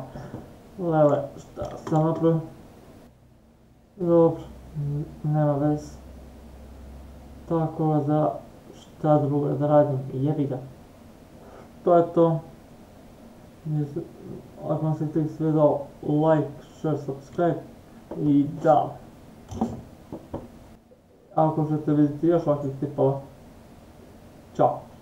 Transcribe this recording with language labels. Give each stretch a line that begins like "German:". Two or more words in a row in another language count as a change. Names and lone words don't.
Serbian: Lele, šta sam napravio? Dobro, nema veze. Tako da, šta drugo da radim, jebi ga. To je to. Ako vam se tek svidao,
English: like, share, subscribe
Serbian: i da. Ako želite vidjeti još ovakvih tipova, čao.